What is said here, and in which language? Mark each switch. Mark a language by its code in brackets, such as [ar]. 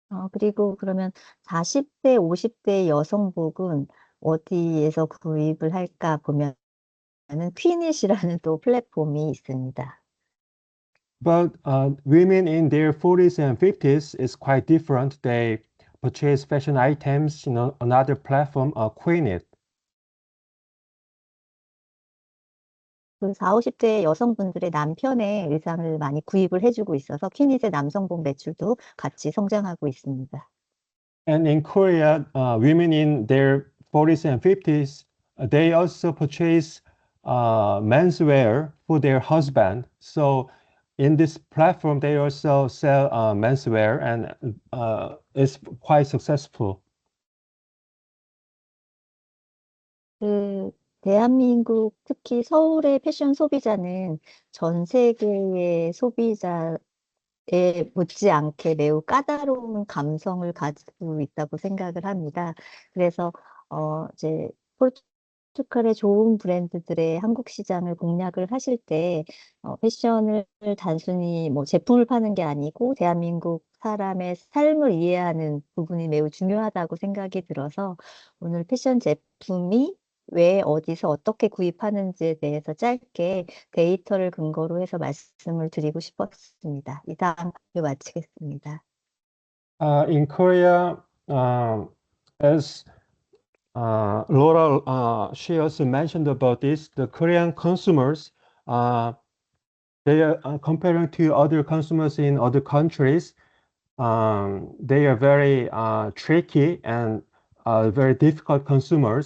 [ko] 그리고 그러면 40대, 50대 여성복은 어디에서 구입을 할까 보면은 퀸잇이라는 또 플랫폼이 있습니다. [en] But women in their 40s and 50s is quite different. They purchase fashion items in another platform, Queenit. [ko] 그 40, 50대 여성분들의 남편의 의상을 많이 구입을 해주고 있어서 퀸잇의 남성복 매출도 같이 성장하고 있습니다. [en] And in Korea, women in their 40s and 50s, they also purchase menswear for their husband. So in this platform, they also sell menswear, and it's quite successful. [ko] 그 대한민국 특히 서울의 패션 소비자는 전 세계의 소비자에 못지않게 매우 까다로운 감성을 가지고 있다고 생각을 합니다. 그래서 이제 포르투갈의 좋은 브랜드들의 한국 시장을 공략을 하실 때 패션을 단순히 뭐 제품을 파는 게 아니고 대한민국 사람의 삶을 이해하는 부분이 매우 중요하다고 생각이 들어서 오늘 패션 제품이 왜 어디서 어떻게 구입하는지에 대해서 짧게 데이터를 근거로 해서 말씀을 드리고 싶었습니다. 이상 발표 마치겠습니다. [en] In Korea, as Laura, she also mentioned about this, the Korean consumers, they are comparing to other consumers in other countries, they are very tricky and very difficult consumers.